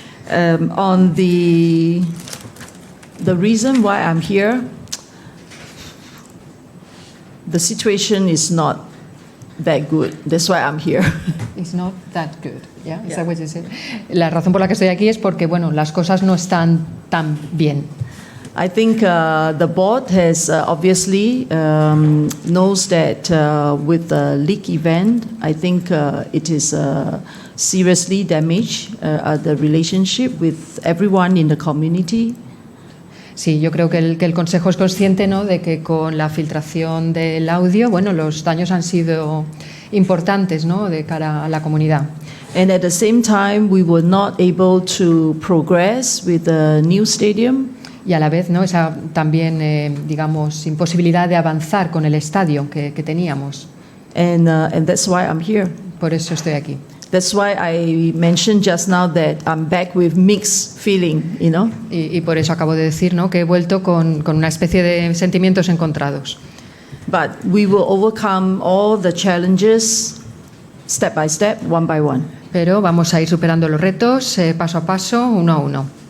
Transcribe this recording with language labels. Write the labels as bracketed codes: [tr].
[en] On the reason why I'm here, the situation is not that good. That's why I'm here. It's not that good. Yeah, is that what you said? [es] La razón por la que estoy aquí es porque, bueno, las cosas no están tan bien. [en] I think the board has obviously knows that with the leak event, I think it is seriously damaged the relationship with everyone in the community. [es] Sí, yo creo que el Consejo es consciente, ¿no?, de que con la filtración del audio, bueno, los daños han sido importantes, ¿no?, de cara a la comunidad. [en] And at the same time, we were not able to progress with the new stadium. [es] Y a la vez, ¿no?, esa también, digamos, imposibilidad de avanzar con el estadio que teníamos. [en] And that's why I'm here. [es] Por eso estoy aquí. [en] That's why I mentioned just now that I'm back with mixed feeling, you know. [es] Y por eso acabo de decir, ¿no?, que he vuelto con una especie de sentimientos encontrados. [en] But we will overcome all the challenges step by step, one by one. [es] Pero vamos a ir superando los retos paso a paso, uno a uno.